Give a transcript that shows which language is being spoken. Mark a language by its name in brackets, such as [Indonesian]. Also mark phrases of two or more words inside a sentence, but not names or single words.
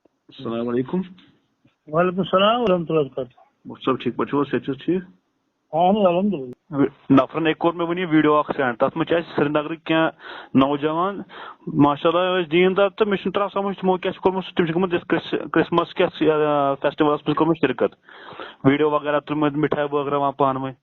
[Arabic] السلام علیکم. وعلیکم السلام ورحمۃ اللہ وبرکاتہ. [Kashmiri] مفتی صاحب ٹھیک پٲٹھۍ چھِو حظ؟ صحت چھِ حظ ٹھیٖک؟ [Arabic] الحمد للہ. [Kashmiri] نفرن أکۍ کوٚر مےٚ وٕنی ویٖڈیو اکھ سینڈ. تَتھ منٛز چھِ اَسہِ سرینگرٕکۍ کینٛہہ نوجوان [Arabic] ماشاء اللہ [Kashmiri] ٲسۍ دیٖندار تہٕ مےٚ چھُنہٕ تران سمجھ تِمو کیٛاہ چھُ کوٚرمُت. تِم چھِ گٔمٕتۍ یَتھ کرسمس کیٛاہ فیسٹِولس منٛز کوٚرمُت شرکت. ویٖڈیو وغیرہ تُلمٕتۍ مِٹھایہِ بٲگراوان پانہٕ ؤنۍ.